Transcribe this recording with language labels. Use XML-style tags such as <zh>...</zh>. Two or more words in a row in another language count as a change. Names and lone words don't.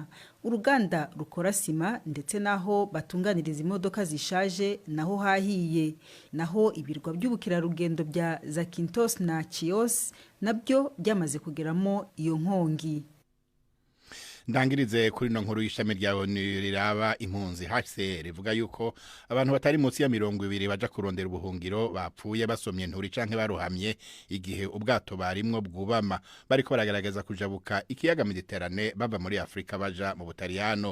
<rn>Uruganda rukora sima ndetse naho batunganiriza imodoka zishaje naho hahiye. Naho ibirwa by'ubukerarugendo bya Zakynthos na Chios nabyo byamaze kugeramo iyo nkongi. Ndangirize kuri no nkuru y'ishami rya ONU riraba impunzi HCR rivuga yuko abantu batari munsi ya 200 baja kurondera ubuhungiro bapfuye basomye nturi canke baruhamye igihe ubwato barimwo bwubama, bariko baragerageza kujabuka ikiyaga Mediterane bava muri Afrika baja mu Butaliyano.</rn>